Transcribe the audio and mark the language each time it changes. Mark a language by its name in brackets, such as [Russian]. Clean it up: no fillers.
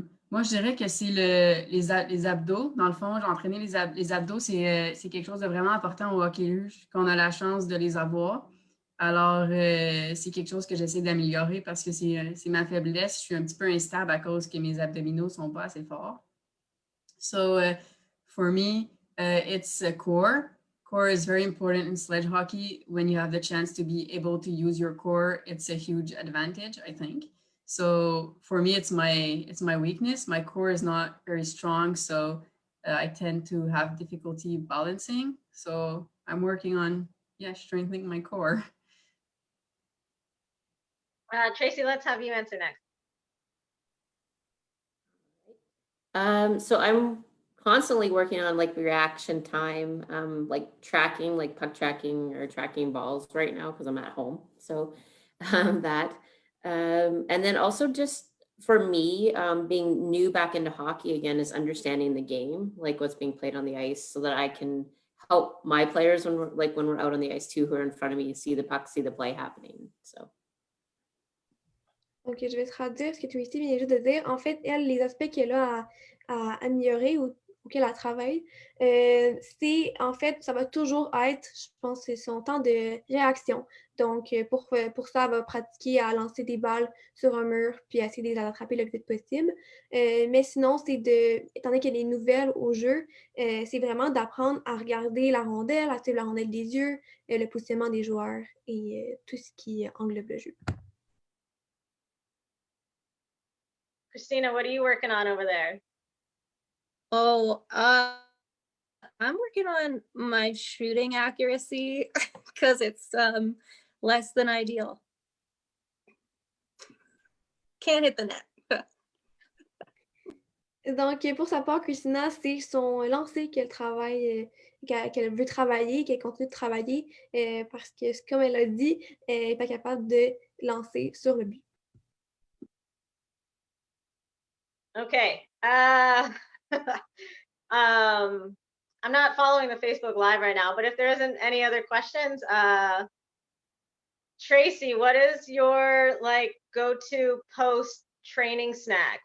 [French] Moi, je dirais que c'est les abdos. Dans le fond, j'ai entraîné les abdos, c'est quelque chose de vraiment important au hockey luge, qu'on a la chance de les avoir. Alors, c'est quelque chose que j'essaie d'améliorer parce que c'est ma faiblesse. Je suis un petit peu instable à cause que mes abdominaux sont pas assez forts. [English] So, for me, it's a core. Core is very important in sledge hockey. When you have the chance to be able to use your core, it's a huge advantage, I think. So for me, it's my weakness. My core is not very strong, so I tend to have difficulty balancing. So I'm working on, strengthening my core. Tracey, let's have you answer next. So I'm constantly working on like reaction time, like tracking, like puck tracking or tracking balls right now because I'm at home. So that. And then also just for me, being new back into hockey again is understanding the game, like what's being played on the ice so that I can help my players when we're out on the ice too, who are in front of me, see the puck, see the play happening. So. [French] Donc, je vais traduire ce que Tracey vient juste de dire. En fait, elle, les aspects qu'elle a à améliorer ou auquel elle travaille, c'est, en fait, ça va toujours être, je pense, c'est son temps de réaction. Donc, pour ça, elle va pratiquer à lancer des balles sur un mur puis essayer de les attraper le plus vite possible. Mais sinon, étant donné qu'elle est nouvelle au jeu, c'est vraiment d'apprendre à regarder la rondelle, à suivre la rondelle des yeux, le positionnement des joueurs et tout ce qui englobe le jeu. [English] Christina, what are you working on over there? Oh, I'm working on my shooting accuracy because it's less than ideal. Can't hit the net. [French] Donc, pour sa part, Christina, c'est son lancer qu'elle travaille, qu'elle veut travailler, qu'elle continue de travailler, parce que, comme elle a dit, elle n'est pas capable de lancer sur le but. [English] Okay. I'm not following the Facebook Live right now, but if there isn't any other questions, Tracey, what is your like go-to post-training snack?